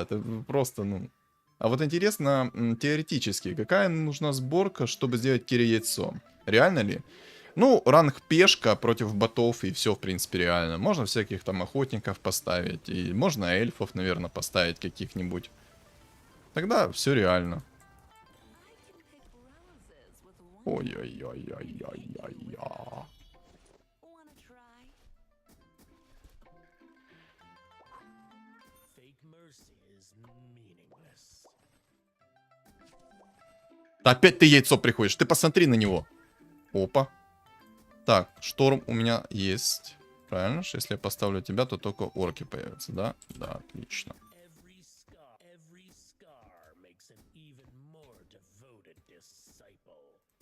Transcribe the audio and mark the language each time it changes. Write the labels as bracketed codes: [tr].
[ru] Это просто, ну... А вот интересно, теоретически, какая нужна сборка, чтобы сделать Кири яйцо? Реально ли? Ну, ранг пешка против ботов, и все, в принципе, реально. Можно всяких там охотников поставить, и можно эльфов, наверное, поставить каких-нибудь. Тогда все реально. [en] I can pick roses with one. Ой-ой-ой-ой-ой-ой. Wanna try? Fake mercy is meaningless. [ru] Опять ты яйцо приходишь, ты посмотри на него. Опа. Так, шторм у меня есть. Правильно же? Если я поставлю тебя, то только орки появятся, да? Да, отлично. [en] Every scar makes an even more devoted disciple.